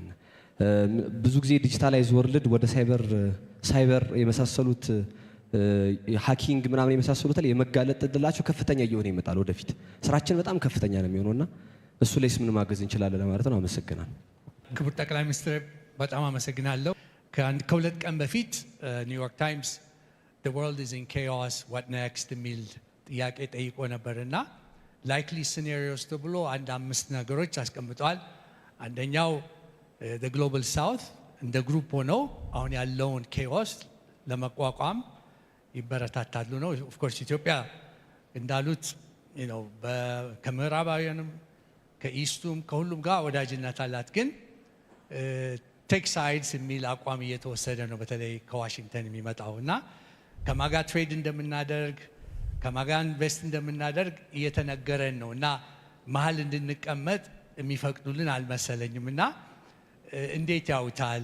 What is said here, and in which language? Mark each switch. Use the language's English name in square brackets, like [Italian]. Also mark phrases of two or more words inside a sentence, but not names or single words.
[Amharic] ብዙ ጊዜ [English] digitalized world [Amharic] ወደ ሳይበር የመሳሰሉት ሃኪንግ ምናምን የመሳሰሉት ላይ የመጋለጥ እድላቸው ከፍተኛ እየሆነ ይመጣል። ወደፊት ስራችን በጣም ከፍተኛ ነው የሚሆነውና እሱ ላይስ ምን ማገዝ እንችላለን ለማለት ነው። አመሰግናለሁ። ክቡር ጠቅላይ ሚኒስትር በጣም አመሰግናለሁ። ከሁለት ቀን በፊት ኒውዮርክ ታይምስ [English] the world is in chaos what next [Amharic] የሚል ጥያቄ ጠይቆ ነበርና [English] likely scenarios [Amharic] ተብሎ አንድ 5 ነገሮች አስቀምጠዋል። አንደኛው [English] the global south [Amharic] እንደ ግሩፕ ሆነው አሁን ያለውን ኬኦስ ለመቋቋም ይበረታታሉ ነው። [English] of course [Amharic] ኢትዮጵያ እንዳሉት ከምዕራባውያንም ከኢስቱም ከሁሉም ጋር ወዳጅነት አላት። ግን [English] take sides [Amharic] የሚል አቋም እየተወሰደ ነው፣ በተለይ ከዋሽንግተን የሚመጣው እና ከማጋ ትሬድ እንደምናደርግ ከማጋ ኢንቨስት እንደምናደርግ እየተነገረን ነው እና መሀል እንድንቀመጥ የሚፈቅዱልን አልመሰለኝም። እና እንዴት ያውታል?